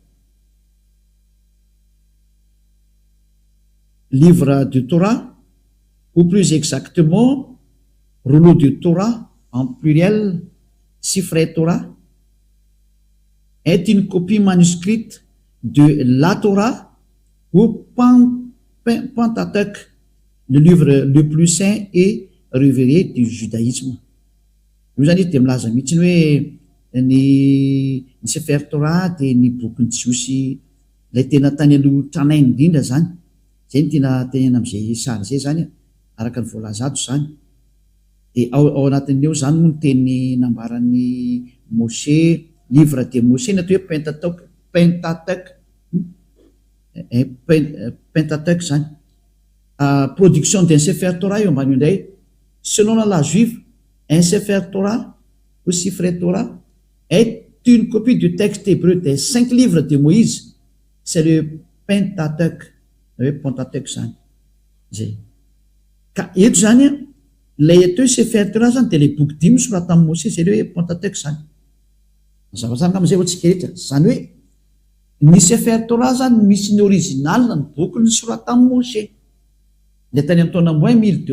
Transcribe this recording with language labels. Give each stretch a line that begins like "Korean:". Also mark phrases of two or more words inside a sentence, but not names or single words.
French: livre de Torah ou plus exactement rouleau de Torah en pluriel Sifrei Torah est une copie manuscrite de la Torah ou Pentateuch, le livre le plus saint et révéré du judaïsme.
Malagasy: Io zany dia milaza mihitsy hoe ny Sefer Torah dia ny bokyny jiosy ilay tena tany aloha tranainy indrindra zany zay ny tena tenena amin'izay sary zay zany araka ny voalaza ato zany dia ao anatin'eo zany moa ny teny nambaran'ny Moshe
French: livre de Moshe
Malagasy: na atao hoe Pentateuch zany
French: production d'un Sefer Torah
Malagasy: io ambany indray
French: selon la loi juive un Sefer Torah ou Sifrei Torah est une copie du texte hébreu des 5 livres de Moïse c'est le Pentateuch
Malagasy: zany zay ka eto zany lay atao Sefer Torah zany dia ilay boky 5 soratan'i Moshe zay le hoe Pentateuch zany zava-tsara am'izay ho tsika rehetra zany hoe ny Sefer Torah zany misy ny original ny boky ny soratan'i Moshe ilay tany amin'ny taona moins 1200